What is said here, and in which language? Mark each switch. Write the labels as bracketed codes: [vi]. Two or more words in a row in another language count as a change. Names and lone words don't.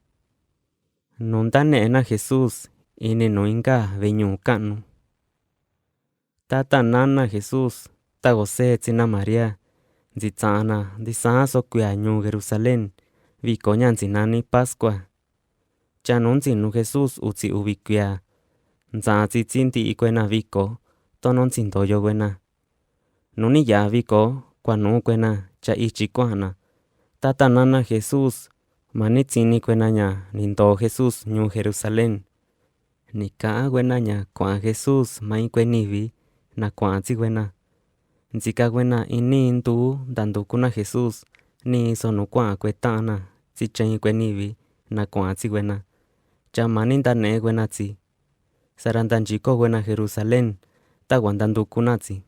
[mix] Nundane'ena Jesús ini no inga veñu kanu. Tata nana Jesús ta José tsina María. Nzitsana ndisa sokuya ñu Jerusalén. Viko nya nzinani Pascua. Cha nunzinu Jesús utsi ubikuya. Nzatsi tsinti ikwena viko. Tono nzindoyo kwena. Nuni ya viko kwanu kwena cha ichi kuana. Tata nana Jesús manitsini kwena nya nindo Jesús ñu Jerusalén. Nika kwena nya kwa Jesús mai kwenivi na kwatsi kwena. Nzika kwena ini ndu dandukuna Jesús ni sonu kwa kwetana tsichen kwenivi na kwatsi kwena. Cha manindane kwena tsi. Sarandanchiko kwena Jerusalén ta wandandukunatsi.